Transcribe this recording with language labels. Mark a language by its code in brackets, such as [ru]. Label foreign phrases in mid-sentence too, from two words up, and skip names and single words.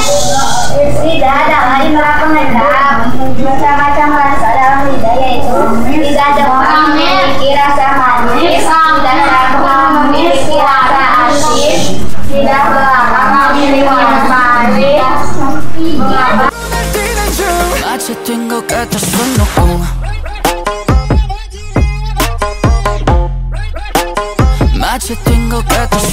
[id] Lidah adalah indera pengendap. Macam-macam rasa dalam lidah yaitu lidah depan memiliki rasa manis, lidah belakang memiliki rasa asin, lidah belakang memiliki rasa manis. [ko] 마치 뛴 것 같았어 너 마치 뛴 것 같았어